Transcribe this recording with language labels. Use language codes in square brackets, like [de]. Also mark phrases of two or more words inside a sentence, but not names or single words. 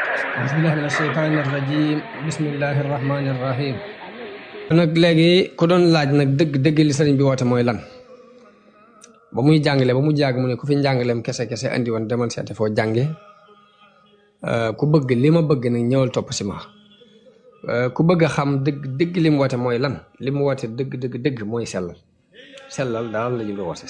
[ar] أعوذ بالله من الشيطان الرجيم بسم الله الرحمن الرحيم [wo] nag léegi ku doon laaj nag dëgg li sëriñ bi woote mooy lan ba muy jàngale ba mu jàgg mu ne ku fi njàngaleem kese andi woon demal seete foo jànge ku bëgg li ma bëgg nag ñëwal topp si ma ku bëgg a xam dëgg li mu woote mooy lan li mu woote dëgg mooy sellal daal la jublu woote